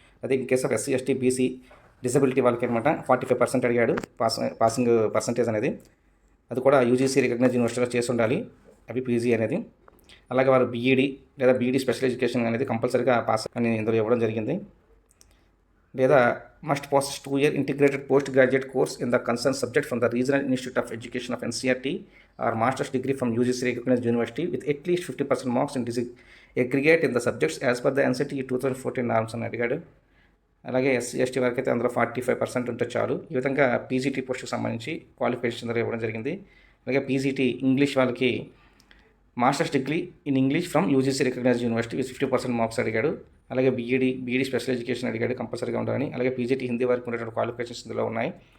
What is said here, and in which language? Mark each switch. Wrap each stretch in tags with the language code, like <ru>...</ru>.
<te>అదే in case of SC, ST, BC, disability వాళ్ళకి అనమాట 45% అడిగాడు పాసింగ్ పర్సంటేజ్ అనేది. అది కూడా యూజీసీ రికగ్నైజ్ యూనివర్సిటీలో చేసి ఉండాలి అవి పీజీ అనేది. అలాగే వారు బీఈడి లేదా బీఈడి స్పెషల్ ఎడ్యుకేషన్ అనేది కంపల్సరీగా పాస్ అని ఇందులో ఇవ్వడం జరిగింది. లేదా</te> <en>must pass 2-year integrated postgraduate course in the concerned subject from the Regional Institute of Education of NCERT or master's degree from UGC recognized university with at least 50% marks in aggregate in the subjects as per the NCERT 2014 norms</en> <te>అని అడిగాడు. అలాగే SC, ST వరకు అయితే అందులో 45% ఉంటే చాలు. ఈ విధంగా పీజీటీ పోస్ట్కి సంబంధించి క్వాలిఫికేషన్ ఇవ్వడం జరిగింది. అలాగే పీజీటీ ఇంగ్లీష్ వాళ్ళకి masters degree in English from UGC recognised university with 50% marks అడిగాడు. అలాగే బీఈడి స్పెషల్ ఎడ్యుకేషన్ అడిగాడు, కంపల్సరీగా ఉండాలని. అలాగే పీజీటీ హిందీ వారికి ఉండేటువంటి క్వాలిఫికేషన్స్ ఇందులో ఉన్నాయి.</te>